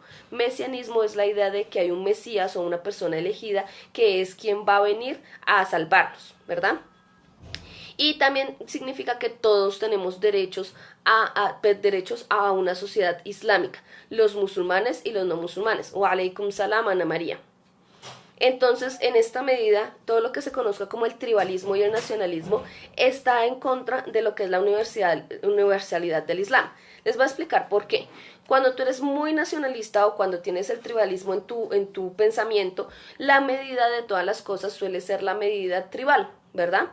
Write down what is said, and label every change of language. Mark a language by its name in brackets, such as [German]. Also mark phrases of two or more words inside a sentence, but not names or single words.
[Spanish] Mesianismo es la idea de que hay un Mesías o una persona elegida que es quien va a venir a salvarnos, ¿verdad? Y también significa que todos tenemos derechos a una sociedad islámica, los musulmanes y los no musulmanes. [Arabic] وعليكم السلام, Ana María. [Spanish] Entonces, en esta medida, todo lo que se conozca como el tribalismo y el nacionalismo está en contra de lo que es la universalidad del Islam. Les voy a explicar por qué. Cuando tú eres muy nacionalista o cuando tienes el tribalismo en tu pensamiento, la medida de todas las cosas suele ser la medida tribal, ¿verdad?